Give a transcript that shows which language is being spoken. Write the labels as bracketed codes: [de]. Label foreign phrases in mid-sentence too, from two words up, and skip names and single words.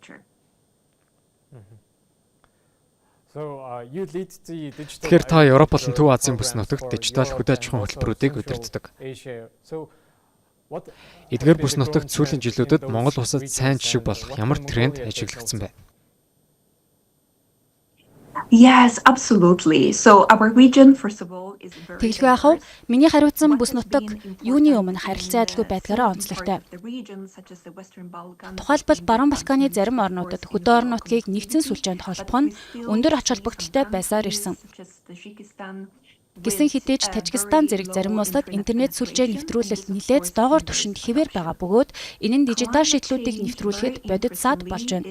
[mn] Тэгэхээр та Европ болон Төв Азийн бүс нутагт дижитал хөдөө аж ахуйн хөтөлбөрүүдийг удирддаг. Эдгээр бүс нутагт сүүлийн жилүүдэд Монгол улсад сайн жишг болох ямар тренд ажиглагдсан бэ? [en] Yes, absolutely. So our region, first of all, is very. [mn] Тэглгүй ахав, миний хариуцсан бүс нутаг юуны өмнө харилцан адилгүй байдгаараа онцлогтой. Тухайлбал Баруун Балканы зарим орнуудад хөдөө орон нутгийг нэгдсэн сүлжээнд холбох нь өндөр ач холбогдолтой байсаар ирсэн. Гэсэн хэдий ч Тажикстан зэрэг зарим улсад интернет сүлжээ нэвтрүүлэлт нэлээд доогоор түвшинд хэвээр байгаа бөгөөд энэ нь дижитал шийдлүүдийг нэвтрүүлэхэд бодит саад болж байна.